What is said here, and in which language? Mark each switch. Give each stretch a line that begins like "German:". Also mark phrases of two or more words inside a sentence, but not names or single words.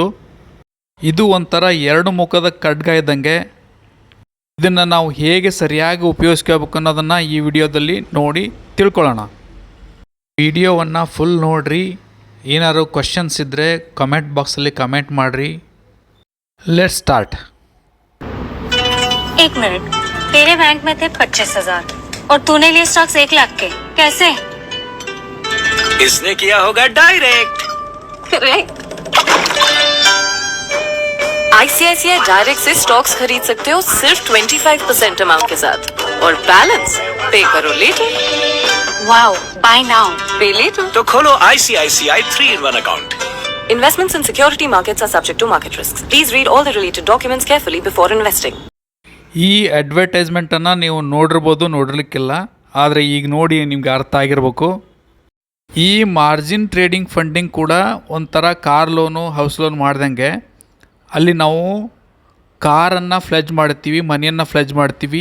Kannada: ಇದು ಒಂಥರ ಎರಡು ಮುಖದ ಖಡ್ಗ ಇದ್ದಂಗೆ. ಇದನ್ನು ನಾವು ಹೇಗೆ ಸರಿಯಾಗಿ ಉಪಯೋಗಿಸ್ಕೋಬೇಕು ಅನ್ನೋದನ್ನು ಈ ವಿಡಿಯೋದಲ್ಲಿ ನೋಡಿ ತಿಳ್ಕೊಳ್ಳೋಣ. ವಿಡಿಯೋವನ್ನು ಫುಲ್ ನೋಡಿರಿ. ಏನಾದ್ರು ಕ್ವಶನ್ಸ್ ಇದ್ದರೆ ಕಮೆಂಟ್ ಬಾಕ್ಸಲ್ಲಿ ಕಮೆಂಟ್ ಮಾಡಿರಿ.
English: Let's start.
Hindi: एक मिनट, तेरे बैंक में थे 25,000 और तूने लिए स्टॉक्स 1 लाख के, कैसे? इसने किया होगा डायरेक्ट। आईसीआईसीआई डायरेक्ट से स्टॉक्स खरीद सकते हो सिर्फ 25% अमाउंट के साथ, और
English: balance pay
Hindi: करो लेटर।
English: Wow, buy now, pay later.
Hindi: तो खोलो ICICI 3-in-1 account.
English: Investments in security markets are subject to market risks. Please read all the related documents carefully before investing.
Kannada: ಈ ಅಡ್ವರ್ಟೈಸ್ಮೆಂಟನ್ನು ನೀವು ನೋಡಿರಲಿಕ್ಕಿಲ್ಲ, ಆದರೆ ಈಗ ನೋಡಿ ನಿಮ್ಗೆ ಅರ್ಥ ಆಗಿರಬೇಕು. ಈ
English: margin trading funding
Kannada: ಕೂಡ ಒಂಥರ
English: car loan, house loan
Kannada: ಮಾಡ್ದಂಗೆ. ಅಲ್ಲಿ ನಾವು ಕಾರನ್ನು ಫ್ಲೆಜ್ ಮಾಡ್ತೀವಿ, ಮನೆಯನ್ನು ಫ್ಲೆಜ್ ಮಾಡ್ತೀವಿ.